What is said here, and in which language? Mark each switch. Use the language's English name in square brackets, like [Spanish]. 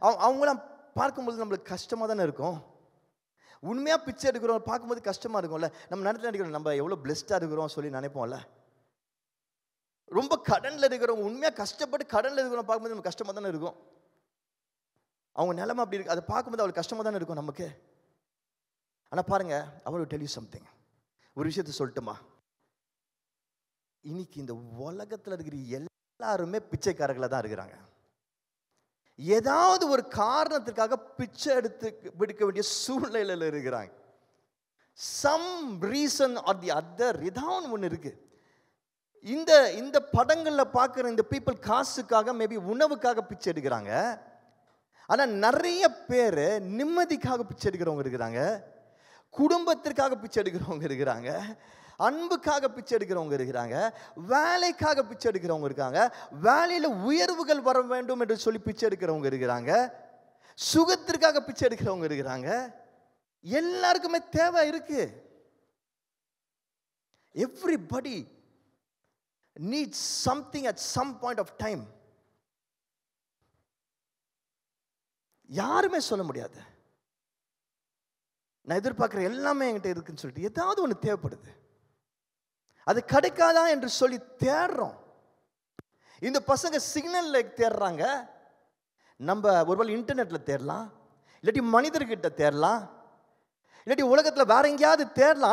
[Tamil] அவங்களாம் பார்க்கும்போது நம்மளுக்கு கஷ்டமாக தானே இருக்கும். உண்மையாக பிச்சை எடுக்கிறோம் பார்க்கும்போது கஷ்டமாக இருக்கும்ல. நம்ம நினைக்கிறோம் நம்ம எவ்வளோ பிளெஸ்டாக இருக்கிறோம் சொல்லி நினைப்போம்ல. ரொம்ப கடனில் இருக்கிறவங்க, உண்மையாக கஷ்டப்பட்டு கடனில் இருக்கிறவங்க பார்க்கும்போது நமக்கு கஷ்டமாக தானே இருக்கும். அவங்க நிலைமை அப்படி இருக்கு, அதை பார்க்கும்போது அவளுக்கு கஷ்டமாக தானே இருக்கும் நமக்கு. ஆனால் பாருங்க, [English] I want to tell you something. [Tamil] ஒரு விஷயத்தை சொல்லட்டுமா? இன்னைக்கு இந்த உலகத்தில் இருக்கிற எல்லாருமே பிச்சைக்காரர்களாக தான் இருக்கிறாங்க. ஏதாவது ஒரு காரணத்திற்காக பிச்சை எடுக்க வேண்டிய சூழ்நிலையில் இருக்கிறாங்க. [English] some reason or the other, [Tamil] ஏதாவது ஒன்று இருக்கு. இந்த படங்களில் பார்க்குற இந்த பீப்புள் காசுக்காக, மேபி உணவுக்காக பிச்சை எடுக்கிறாங்க. ஆனால் நிறைய பேர் நிம்மதிக்காக பிச்சை எடுக்கிறவங்க இருக்கிறாங்க, குடும்பத்திற்காக பிச்சை எடுக்கிறவங்க இருக்கிறாங்க, அன்புக்காக பிச்சை எடுக்கிறவங்க இருக்கிறாங்க, வேலைக்காக பிச்சை எடுக்கிறவங்க இருக்காங்க, வேலையில் உயர்வுகள் வர வேண்டும் என்று சொல்லி பிச்சை எடுக்கிறவங்க இருக்கிறாங்க, சுகத்திற்காக பிச்சை எடுக்கிறவங்க இருக்கிறாங்க. எல்லாருக்குமே தேவை இருக்கு. [English] Everybody needs something at some point of time. [Tamil] யாருமே சொல்ல முடியாது நான் எதிர்பார்க்குற எல்லாமே என்கிட்ட இருக்குன்னு சொல்லிட்டு. ஏதாவது ஒன்று தேவைப்படுது, அது கிடைக்காதா என்று சொல்லி தேடுறோம். இந்த பசங்க சிக்னல்ல தேடுறாங்க, நம்ம ஒருவேளை இன்டர்நெட்ல தேடலாம், இல்லாட்டி மனிதர்கிட்ட தேடலாம், இல்லாட்டி உலகத்தில் வேற எங்கேயாவது தேடலாம்.